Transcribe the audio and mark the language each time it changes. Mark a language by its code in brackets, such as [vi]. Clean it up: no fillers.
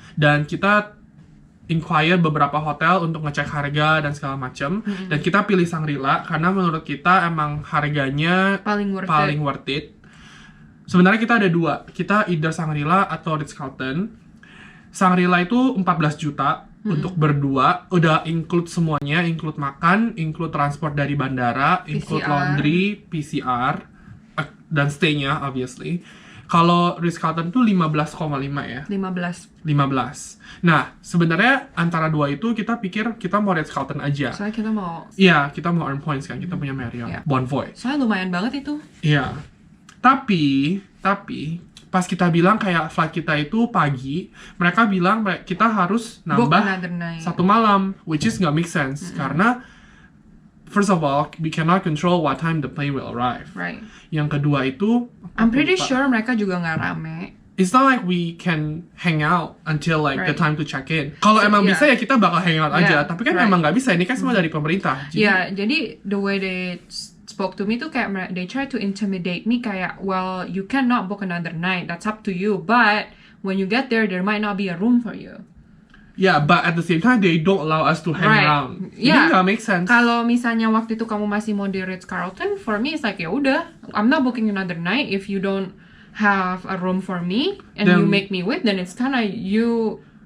[id] Dan kita inquire beberapa hotel untuk ngecek harga dan segala macam. Dan kita pilih Shangri-La karena menurut kita emang harganya paling worth it. Sebenarnya kita ada 2. Kita either Shangri-La atau Ritz-Carlton. Shangri-La itu 14 juta untuk berdua. Udah include semuanya, include makan, include transport dari bandara, include laundry, PCR, dan stay-nya obviously. Kalau Ritz-Carlton tuh 15,5 ya? 15. Nah, sebenarnya antara 2 itu kita pikir kita mau Ritz-Carlton aja. Soalnya kita mau... Iya, kita mau [en] earn points [id] kan. Kita punya Marriott, Bonvoy. Soalnya lumayan banget itu. Iya. Tapi pas kita bilang kayak flight kita itu pagi, mereka bilang kita harus nambah 1 malam, [en] which is [id] nggak make sense. Karena [en] first of all, we cannot control what time the plane will arrive. Right. [id] Yang kedua itu, [en] I'm pretty sure [id] mereka juga nggak rame. [en] It's not like we can hang out until like the time to check in. [id] Kalau emang bisa ya kita bakal hang out aja. Tapi kan emang nggak bisa. Ini kan semua dari pemerintah. Jadi [en] the way they spoke to me [id] tuh kayak [en] they try to intimidate me kayak, well, you cannot book another night. That's up to you. But when you get there might not be a room for you. Yeah, but at the same time, they don't allow us to hang around. [id] Jadi nggak make sense. Kalau misalnya waktu itu kamu masih mau di Ritz-Carlton, [en] for me it's like, [id] ya udah, [en] I'm not booking another night if you don't have a room for me and then, you make me wait, then it's kinda you